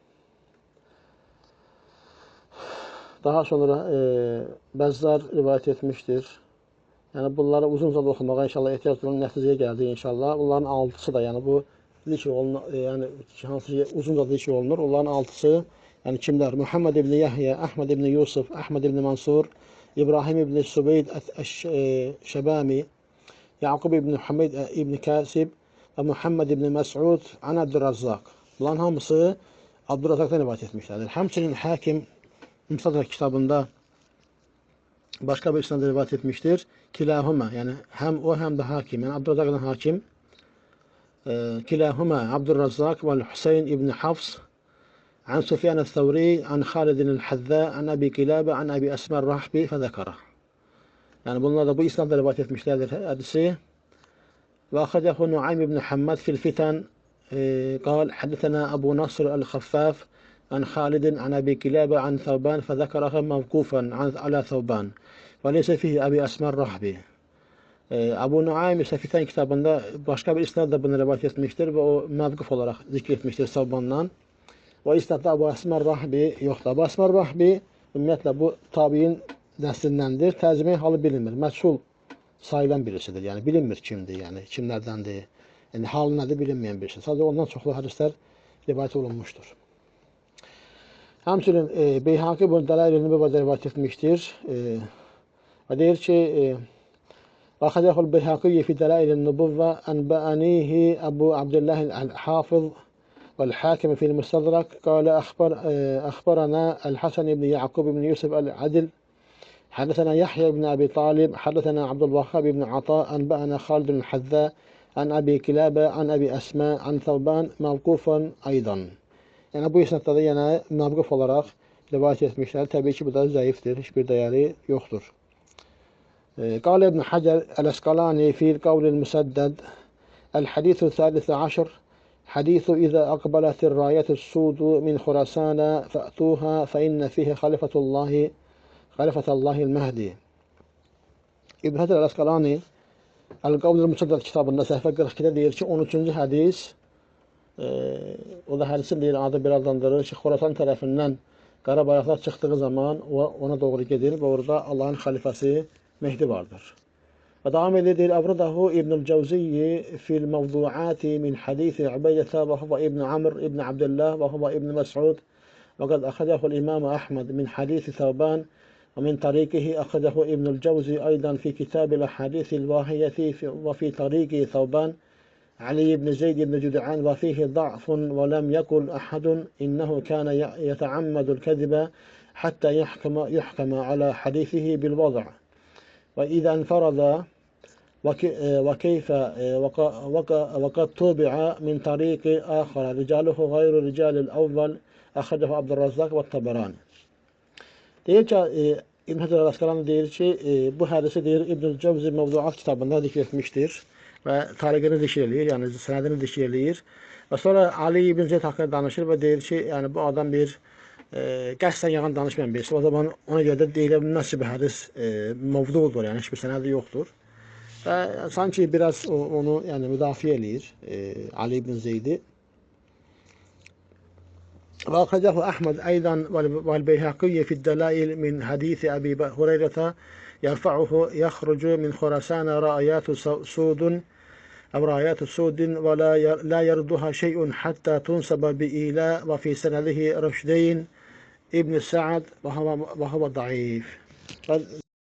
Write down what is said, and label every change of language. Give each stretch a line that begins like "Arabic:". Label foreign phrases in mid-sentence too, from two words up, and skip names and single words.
Azerbaijani: Daha sonra Bəzzar rivayet etmiştir. Yəni bunları uzunca oxumağa inşallah ehtiyac duran nəticəyə gəldi inşallah. Bunların altısı da yəni bu zikr olunur, yəni hansı uzunca zikr olunur. Onların altısı yəni kimlər? Muhammed ibn Yahya, Ahmed ibn Yusuf, Ahmed ibn Mansur, İbrahim ibn Subeyd Şəbami, Yaqub ibn Hamid ibn Kasib və Muhammed ibn Məs'ud an Abdurrazzaq. Bunların hamısı Abdurrazzaqdan rivayet etmişlərdir. Həmçinin Hakim Müstədrak kitabında başqa bir isnadda rivayet etmiştir. Kilahuma, yəni həm o həm də Hakim, yəni Abdurrazzaqdan Hakim.
Arabic: كلاهما عبد الرزاق وحسين بن حفص عن سفيان الثوري عن خالد الحذاء عن أبي قلابة عن أبي أسماء الرحبي فذكره.
Azerbaijani: Yəni bunlar da bu isnadda rivayet etmişlərdir hədisi.
Arabic: وأخرجه نعيم بن حماد في الفتن قال حدثنا أبو نصر الخفاف عن خالد عن أبي كلابة عن ثوبان فذكرها موقوفا على ثوبان وليس فيه أبي أسماء الرحبي.
Turkish: Abu Nuaym ise Fitan kitabında başka bir isnadla bunu rivayet etmiştir ve o mevkuf olarak zikretmiştir Savban'dan. O isnadda Abu Asmar Rahbi yoktur.
Azerbaijani: Abu Asmar Rahbi ümumiyyətlə bu tabiin nəslindəndir. Tərcüməyi halı bilinmir. Məchul sayılan birisidir. Yəni bilinmir kimdir, yəni kimlərdəndir. Yəni halı nədir bilinməyən birisi. Sadəcə ondan çoxlu hədislər rivayet olunmuşdur. Həmçinin Beyhaqi bunu Dəlail-i Nübüvvədə rivayet etmişdir. Və deyir ki,
Arabic: أخرجه البيهقي في دلائل النبوة أنبأنيه أبو عبد الله الحافظ والحاكم في المستدرك قال أخبرنا الحسن بن يعقوب بن يوسف العدل حدثنا يحيى بن أبي طالب حدثنا عبد الوهاب بن عطاء أنبأنا خالد بن الحذاء عن أبي كلابة عن أبي أسماء عن ثوبان موقوفا أيضا.
Turkish: Yani bu isnadda da yine mevkuf olarak rivayet etmişler. Tabii ki bu da zayıftır. Hiçbir değeri yoktur.
Arabic: قال ابن حجر الأسقلاني في القول المسدد الحديث الثالث عشر حديث إذا أقبلت الراية السود من خراسان فأتوها فإن فيه خليفة الله المهدي.
Azerbaijani: İbn Hacer el-Asqalani El-Qavl-ül Musaddad kitabında səhifə 42-də deyir ki, 13-cü hədis, o da hədisin deyir, adı bir adlandırır ki, Xorasan tərəfindən qara bayraqlar çıxdığı zaman ona doğru gedir və orada Allahın xəlifəsi Mehdi vardır. Və davam edir, deyir,
Arabic: وأورده ابن الجوزي في الموضوعات من حديث عبيدة وهو ابن عمرو بن عبد الله و هو ابن مسعود وقد أخرجه الإمام أحمد من حديث ثوبان ومن طريقه أخذه ابن الجوزي أيضا في كتاب الأحاديث الواهية وفي طريق ثوبان علي بن زيد بن جدعان وفيه ضعف ولم يقل أحد إنه كان يتعمد الكذب حتى يحكم على حديثه بالوضع وإذا انفرد وكيف وقد طبع من طريق آخر رجاله غير رجال الأول أخذه عبد الرزاق والطبراني.
Azerbaijani: Deyir ki, İbn Hacer el-Asqalani deyir ki, bu hədisi deyir İbn Cəvzi Mevduat kitabında zikr etmişdir və tariqini zikr eləyir, yəni sənədini zikr eləyir. Və sonra Ali ibn Zeyd haqqında danışır və deyir ki, yəni bu adam bir qəsdən yalan danışmayan birisi. O zaman ona görə də deyilə bilməz ki, bu hədis mevdudur, yəni hiçbir sənədi yoxdur. Və sanki biraz onu yəni müdafiə eləyir Ali ibn Zeydi.
Arabic: وأخرجه أحمد أيضا والبيهقي في الدلائل من حديث أبي هريرة يرفعه يخرج من خراسان رايات سود ولا يردها شيء حتى تنسب بإيلاء وفي سنده رشدين ابن سعد وهو ضعيف.